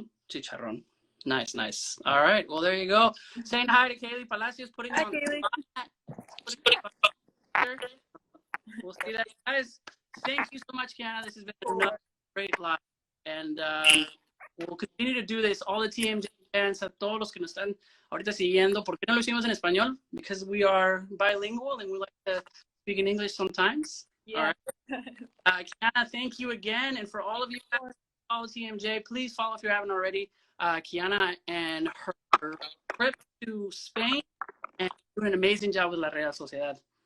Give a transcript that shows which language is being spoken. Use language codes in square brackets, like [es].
[en] Chicharrón. Nice. All right. Well, there you go. Saying hi to Kiana Palacios. Hi, Kaylee. We'll see that, guys. Thank you so much, Kiana. This has been another great live. And we'll continue to do this. All the TMJ fans, [es] a todos los que nos están ahorita siguiendo. ¿Por qué no lo hicimos en español? [en] Because we are bilingual and we like to speak in English sometimes. Yeah. All right. Kiana, thank you again. And for all of you guys, follow TMJ. Please follow if you haven't already. Kiana and her trip to Spain, and doing an amazing job with La Real Sociedad.